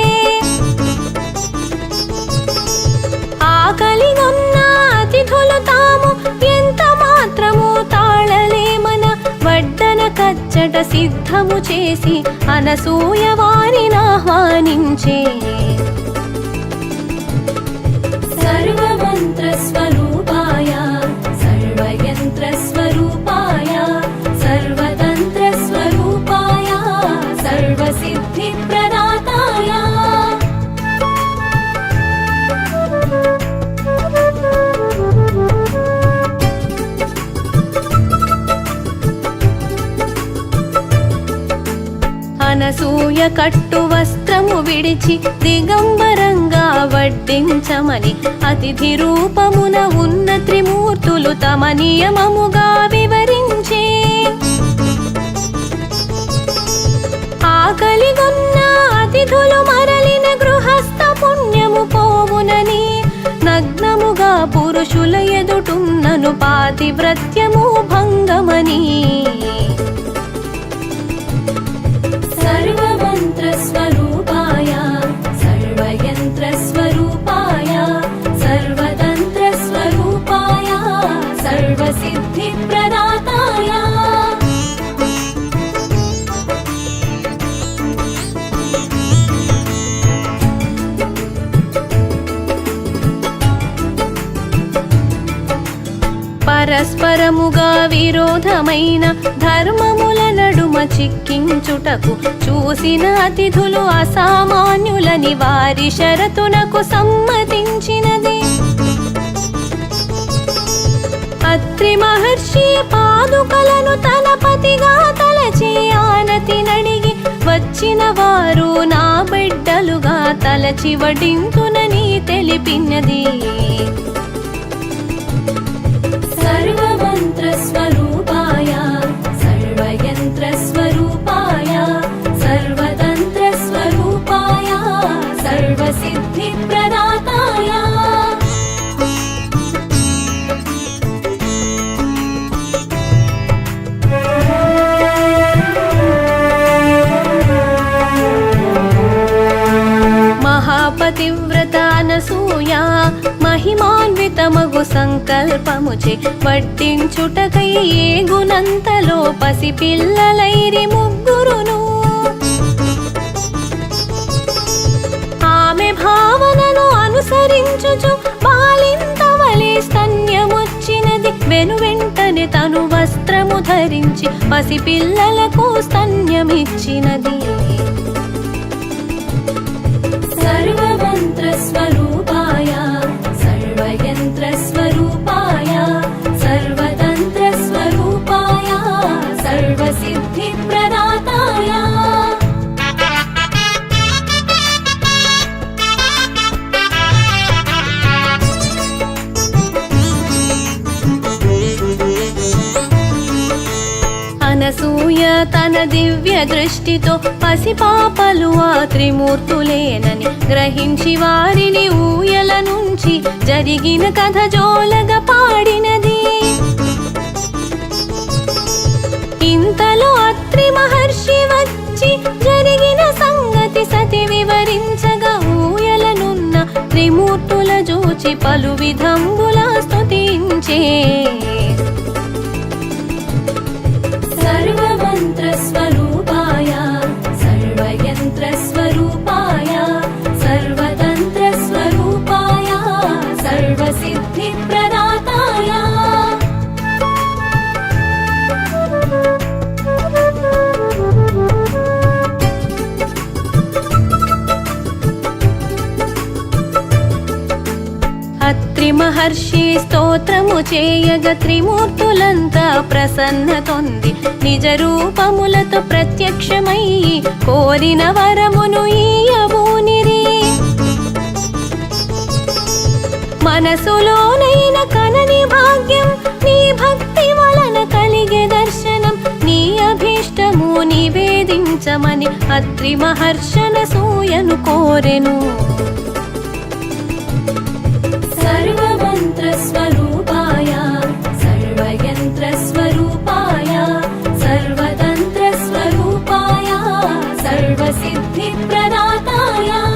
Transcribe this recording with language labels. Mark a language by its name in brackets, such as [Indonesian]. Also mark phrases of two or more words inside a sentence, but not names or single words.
[Telugu] ఆకలిగొన్న అతిథులు తాము ఎంత మాత్రము తాళలేమన వడ్డన కచ్చట సిద్ధము చేసి అనసూయ వారినాహ్వానించే [Sanskrit] सर्वमन्त्रस्वरूपाय सर्वयन्त्रस्वरूपाय सर्वतन्त्रस्वरूपाय सर्वसिद्धिप्रदाताय [Telugu] అనసూయ కట్టు వస్త్రము విడిచి దిగంబరంగా వడ్డించమని అతిథి రూపమున ఉన్న త్రిమూర్తులు తమ నియమముగా వివరించే. ఆకలిగొన్న అతిథులు మరలిన గృహస్థ పుణ్యము పోవునని నగ్నముగా పురుషుల ఎదుటున్నను పాతివ్రత్యము భంగమని. [Sanskrit] सर्वमन्त्रस्वरूपाय सर्वयन्त्रस्वरूपाय सर्वतन्त्रस्वरूपाय सर्वसिद्धिप्रदाताय [Telugu] పరస్పరముగా విరోధమైన ధర్మముల నడుమ చిక్కించుటకు చూసిన అతిథులు అసామాన్యులని వారి షరతునకు సమ్మతించినది. అత్రి మహర్షి పాదుకలను తన పతిగా తలచి ఆనతి నడిగి వచ్చిన వారు నా బిడ్డలుగా తలచి వడింతునని తెలిపినది. [Sanskrit] सर्वमन्त्रस्वरूपाय सर्वयन्त्रस्वरूपाय सर्वतन्त्रस्वरूपाय सर्वसिद्धिप्रदाताय [Telugu] మహాపతివ్రత అనసూయ మహిమాన్వితమగు సంకల్పముచే వడ్డించుటకై ఏగునంతలో పసిపిల్లలైరి ముగ్గురును. ఆమె భావనను అనుసరించుచు బాలింతవలే స్తన్యముచ్చినది. వెనువెంటనే తను వస్త్రము ధరించి పసిపిల్లలకు స్తన్యమిచ్చినది. [Sanskrit] सर्वमन्त्रस्वरूपाय सर्वयन्त्रस्वरूपाय सर्वतन्त्रस्वरूपाय सर्वसिद्धिप्रदाताय [Telugu] అనసూయ తన దివ్య దృష్టితో పసిపాపలు ఆ త్రిమూర్తులేనని గ్రహించి వారిని ఊయల నుంచి జరిగిన కథ జోలగా పాడినది. ఇంతలో అత్రి మహర్షి వచ్చి జరిగిన సంగతి సతి వివరించగా ఊయలనున్న త్రిమూర్తుల జూచి పలు విధంబులా స్తుతించే. [Sanskrit] सर्वमन्त्रस्वरूपाय सर्वयन्त्रस्वरूपाय सर्वतन्त्रस्वरूपाय सर्वसिद्धिप्रदाताय [Telugu] అత్రి మహర్షి స్తోత్రము చేయగ త్రిమూర్తులంతా ప్రసన్నతొంది నిజ రూపములతో ప్రత్యక్షమయ్యి కోరిన వరమును ఈయబూనిరి. మనసులోనైన కనని భాగ్యం నీ భక్తి వలన కలిగే దర్శనం నీ అభీష్టము నివేదించమని అత్రి మహర్షనసూయను కోరెను. [Sanskrit] सर्वमन्त्रस्वरूपाय सर्वयन्त्रस्वरूपाय सर्वतन्त्रस्वरूपाय सर्वसिद्धिप्रदाताय